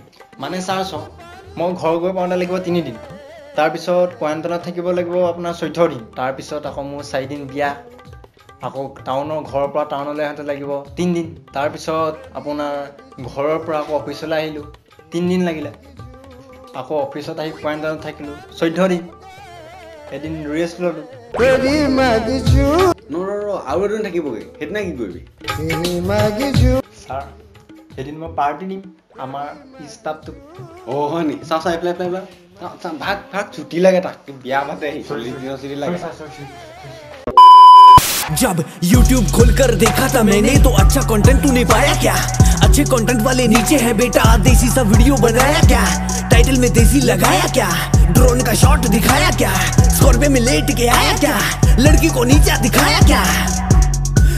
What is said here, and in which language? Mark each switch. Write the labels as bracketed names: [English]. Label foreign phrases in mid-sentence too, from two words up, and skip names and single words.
[Assamese] মানে ছাৰ চাওক মই ঘৰ গৈ পাওঁতে লাগিব 3 দিন তাৰপিছত কোৱাৰেণ্টাইনত থাকিব লাগিব আপোনাৰ 14 দিন তাৰপিছত আকৌ মোৰ 4 দিন বিয়া আকৌ টাউনৰ ঘৰৰ পৰা টাউনলৈ আহোঁতে লাগিব 3 দিন তাৰপিছত আপোনাৰ ঘৰৰ পৰা আকৌ অফিচলৈ আহিলোঁ 3 দিন লাগিলে আকৌ অফিচত আহি কোৱাৰেণ্টাইনত থাকিলোঁ 14 দিন এদিন ৰেষ্ট ল'লোঁ আৰু এদিন থাকিবগৈ সেইদিনা কি কৰিবি ছাৰ এদিন মই পাৰ্টি দিম আমাৰ ষ্টাফটোক হয় নি চাই পেলাই ভাগ ছুটি লাগে তাক বিয়া পাতে 40 দিনৰ ছুটি লাগে [Hindi] जब YouTube खोलकर देखा था मैंने तो अच्छा कंटेंट तूने पाया क्या अच्छे कंटेंट वाले नीचे है बेटा देसी सा वीडियो बनाया क्या टाइटल में देसी लगाया क्या ड्रोन का शॉट दिखाया क्या स्कॉर्पियो में लेट के आया क्या लड़की को नीचा दिखाया क्या